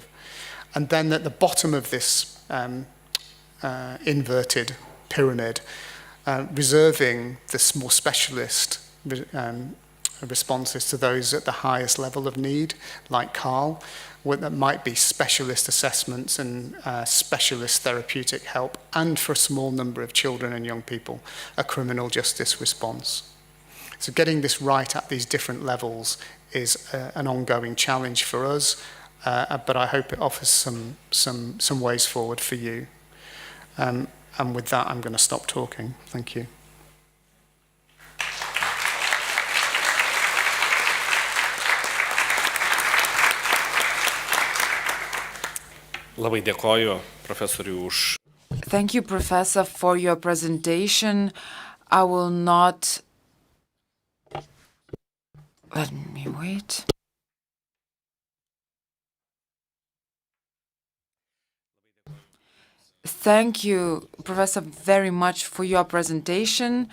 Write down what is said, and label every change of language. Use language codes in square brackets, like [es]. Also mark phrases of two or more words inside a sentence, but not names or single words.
[en] And then at the bottom of this inverted pyramid, reserving the more specialist responses to those at the highest level of need, like Carl, that might be specialist assessments and specialist therapeutic help, and for a small number of children and young people, a criminal justice response. So getting this right at these different levels is an ongoing challenge for us, but I hope it offers some ways forward for you. And with that, I'm going to stop talking. Thank you. [lt] Labai dėkoju profesoriui už. [en] Thank you, Professor, for your presentation. I will not... Let me wait. Thank you, Professor, very much for your presentation.